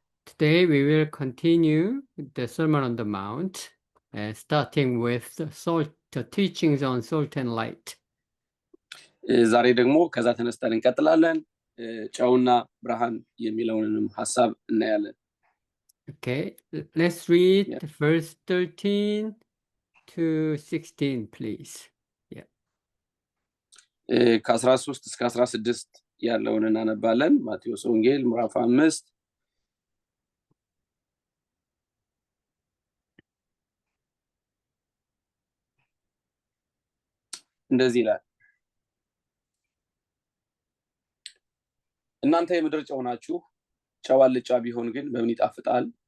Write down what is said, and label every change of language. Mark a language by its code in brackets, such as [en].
[en] Today we will continue the Sermon on the Mount, starting with the teachings on salt and light. [am] ዛሬ ደግሞ ከዛ ተነስተን እንቀጥላለን። ጨውና ብርሃን የሚለውንም ሐሳብ እናያለን። [en] Okay, let's read verse 13 to 16 please. [am] ከ13 እስከ 16 ያለውን እናነባለን። ማቴዎስ ወንጌል ምዕራፍ 5 እንደዚህ ይላል። እናንተ የምድር ጨው ናችሁ። ጨው አልጫ ቢሆን ግን በምን ይጣፍጣል?